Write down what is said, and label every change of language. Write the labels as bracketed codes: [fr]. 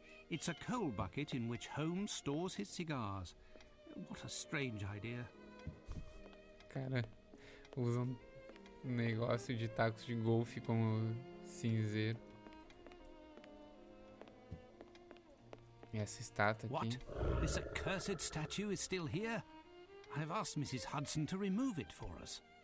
[en] It's a coal bucket in which Holmes stores his cigars. What a strange idea. [pt] Cara, usam um negócio de tacos de golfe como cinzeiro. E essa estátua aqui. [en] What? This accursed statue is still here? I've asked Mrs. Hudson to remove it for us.